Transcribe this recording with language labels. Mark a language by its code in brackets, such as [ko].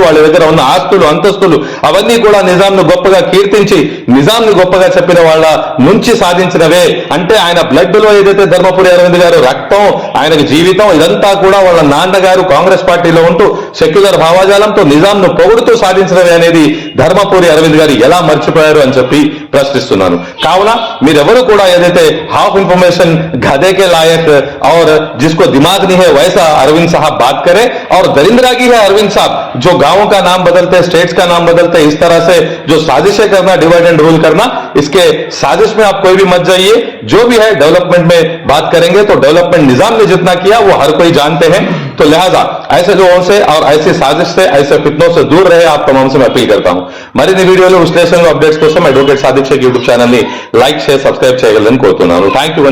[te] వాళ్ళ దగ్గర ఉన్న ఆస్తులు, అంతస్తులు అవన్నీ కూడా నిజాంను గొప్పగా కీర్తించి నిజాంను గొప్పగా చెప్పిన వాళ్ళ నుంచి సాధించినవే. అంటే ఆయన బ్లడ్ లో ఏదైతే ధర్మపురి అరవింద్ గారు రక్తం, ఆయనకు జీవితం ఇదంతా కూడా వాళ్ళ నాన్నగారు కాంగ్రెస్ పార్టీలో ఉంటూ సెక్యులర్ భావాజాలంతో నిజాంను పొగుడుతూ సాధించినవే అనేది ధర్మపురి అరవింద్ గారు ఎలా మర్చిపోయారు అని చెప్పి ప్రశ్నిస్తున్నాను. కావున మీరెవరు కూడా ఏదైతే హాఫ్ ఇన్ఫర్मेशन [hi] गधे के लायक और जिसको दिमाग नहीं है वैसा अरविंद साहब बात करें और दरिंद्रागी है अरविंद साहब जो गांवों का नाम बदलते, स्टेट्स का नाम बदलते, इस तरह से जो साजिशें करना, डिवाइड एंड रूल करना, इसके साजिश में आप कोई भी मत जाइए. जो भी है डेवलपमेंट में बात करेंगे तो डेवलपमेंट निजाम ने जितना किया वो हर कोई जानते हैं. तो लिहाजा ऐसे लोगों से और ऐसी साजिश से, ऐसे फितनों से दूर रहे आप तमाम से मैं अपील करता हूं. [te] మరిన్ని వీడియోలు, విశ్లేషణలు, అప్డేట్స్ కోసం advocate Sadiq Sheikh YouTube channel ని లైక్, షేర్, సబ్స్క్రైబ్ చేయగలరని కోరుతున్నాను. Thank you.